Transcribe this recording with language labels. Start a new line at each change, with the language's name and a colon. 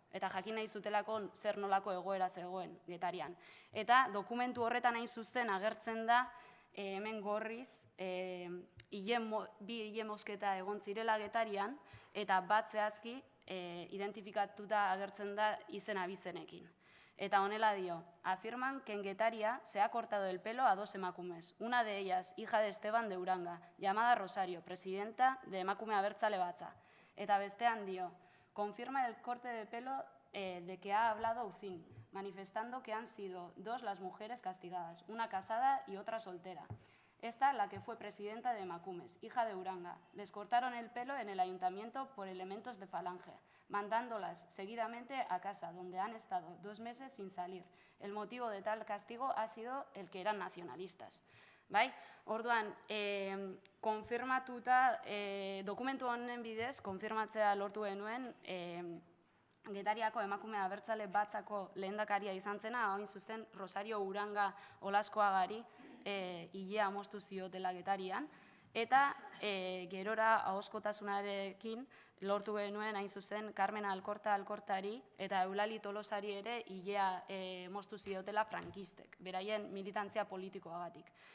Basque: Eta jakin nahi zutelako zer nolako egoera zegoen Getarian. Eta dokumentu horretan hain zuzen agertzen da hemen gorriz bi hile mozketa egon zirela Getarian eta bat zehazki identifikatuta agertzen da izen abizenekin. Eta honela dio,
Spanish: afirman que en Getaria se ha cortado el pelo a 2 emakumes, una de ellas, hija de Esteban de Uranga, llamada Rosario, presidenta de Emakume Abertzale Batza.
Basque: Eta bestean dio,
Spanish: confirma el corte de pelo de que ha hablado Ucín, manifestando que han sido 2 las mujeres castigadas, una casada y otra soltera. Esta, la que fue presidenta de Emakumes, hija de Uranga. Les cortaron el pelo en el ayuntamiento por elementos de falange, mandándolas seguidamente a casa, donde han estado 2 meses sin salir. El motivo de tal castigo ha sido el que eran nacionalistas.
Basque: Bai? Orduan, konfirmatuta, dokumentu honen bidez, konfirmatzea lortu genuen, Getariako emakume abertzale batzako lehendakaria izan zena, hain zuzen Rosario Uranga Olaskoagari hilea moztu ziotela Getarian, eta gerora ahoskotasunarekin lortu genuen hain zuzen Carmen Alkortari eta Eulali Tolosari ere hilea moztu ziotela frankistek, beraien militantzia politikoagatik.